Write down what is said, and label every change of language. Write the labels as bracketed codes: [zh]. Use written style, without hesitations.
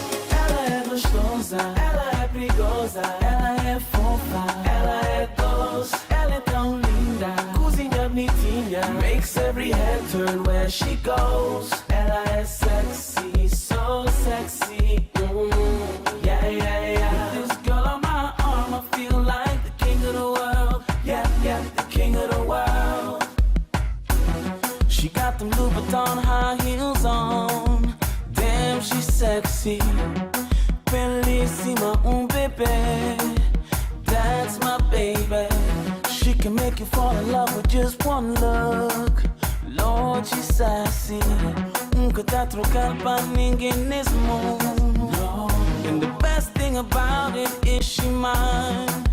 [pt] Ela é gostosa, ela é perigosa, ela é fofa, ela é doce, ela é tão linda, cozinha bonitinha, [en] makes every head turn where she goes. [pt] Ela é [en] sexy, so sexy, yeah, yeah, yeah. With this girl on my arm, I feel like the king of the world, yeah, yeah, the king of the world. She got them Louboutin high heels on, damn, she's sexy. Bellissima, bébé, that's my baby. She can make you fall in love with just one look. Lord, she's sassy. [pt] Nunca tá trocando pra ninguém nesse mundo. [en] And the best thing about it is she mine.